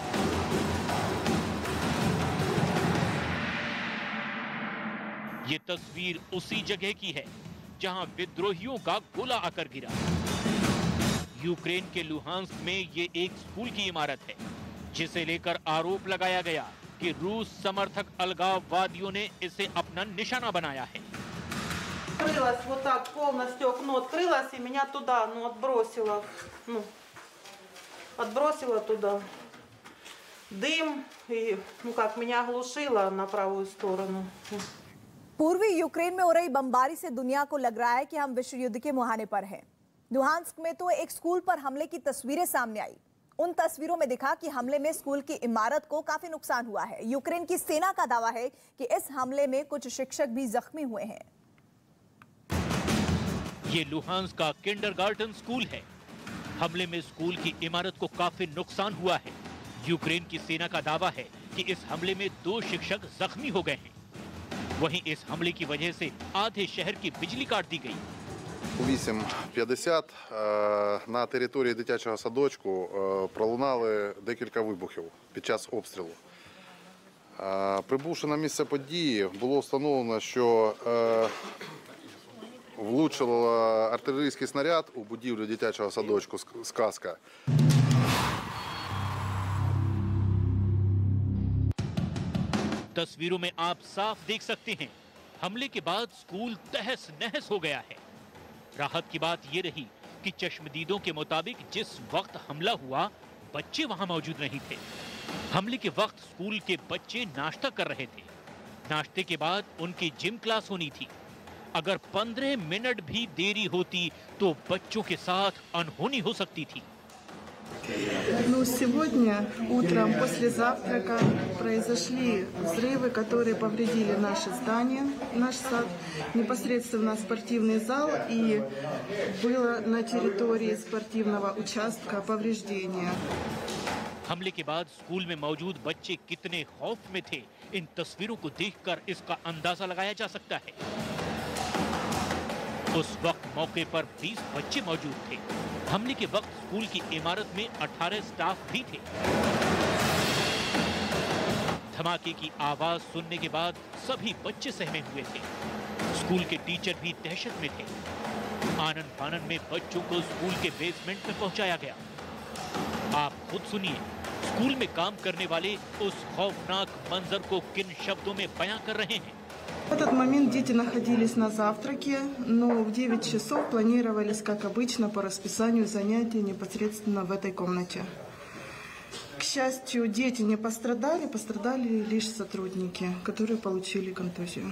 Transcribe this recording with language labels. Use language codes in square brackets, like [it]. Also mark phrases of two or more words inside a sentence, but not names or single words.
[hi] ये तस्वीर उसी जगह की है जहां विद्रोहियों का गोला आकर गिरा। यूक्रेन के लुहांस्क में ये एक स्कूल की इमारत है, जिसे लेकर आरोप लगाया गया कि रूस समर्थक अलगाववादियों ने इसे अपना निशाना बनाया है। [ru] Открылось вот так полностью окно открылось и меня туда, отбросило туда дым и меня оглушило на правую сторону. [hi] पूर्वी यूक्रेन में हो रही बमबारी से दुनिया को लग रहा है कि हम विश्व युद्ध के मुहाने पर हैं। लुहांस्क में तो एक स्कूल पर हमले की तस्वीरें सामने आई। उन तस्वीरों में दिखा कि हमले में स्कूल की इमारत को काफी नुकसान हुआ है। यूक्रेन की सेना का दावा है कि इस हमले में कुछ शिक्षक भी जख्मी हुए हैं। ये लुहांस्क का किंडरगार्टन स्कूल है। हमले में स्कूल की इमारत को काफी नुकसान हुआ है। यूक्रेन की सेना का दावा है कि इस हमले में 2 शिक्षक जख्मी हो गए हैं। वहीं इस हमले की वजह से आधे शहर की बिजली काट दी गई। [uk] 8:50 на території дитячого садочку пролунали декілька вибухів під час обстрілу. Прибувши на місце події, було встановлено, що влучив артилерійський снаряд у будівлю дитячого садочку «Сказка». [hi] तस्वीरों में आप साफ देख सकते हैं, हमले के बाद स्कूल तहस नहस हो गया है। राहत की बात यह रही कि चश्मदीदों के मुताबिक जिस वक्त हमला हुआ, बच्चे वहां मौजूद नहीं थे। हमले के वक्त स्कूल के बच्चे नाश्ता कर रहे थे। नाश्ते के बाद उनकी [en] gym class [hi] होनी थी। अगर 15 मिनट भी देरी होती तो बच्चों के साथ अनहोनी हो सकती थी। [ru] Сегодня утром после завтрака произошли взрывы, которые повредили наше здание, наш сад, непосредственно спортивный зал, и было на территории спортивного участка повреждения. [hi] हमले के बाद स्कूल में मौजूद बच्चे कितने खौफ में थे, इन तस्वीरों को देखकर इसका अंदाजा लगाया जा सकता है। उस वक्त मौके पर 20 बच्चे मौजूद थे। हमले के वक्त स्कूल की इमारत में 18 स्टाफ भी थे। धमाके की आवाज सुनने के बाद सभी बच्चे सहमे हुए थे। स्कूल के टीचर भी दहशत में थे। आनन फानन में बच्चों को स्कूल के बेसमेंट में पहुंचाया गया। आप खुद सुनिए, स्कूल में काम करने वाले उस खौफनाक मंजर को किन शब्दों में बयां कर रहे हैं। [ru] В этот момент дети находились на завтраке, но в 9 часов планировались, как обычно, по расписанию занятий непосредственно в этой комнате. К счастью, дети не пострадали, пострадали лишь сотрудники, которые получили контузию.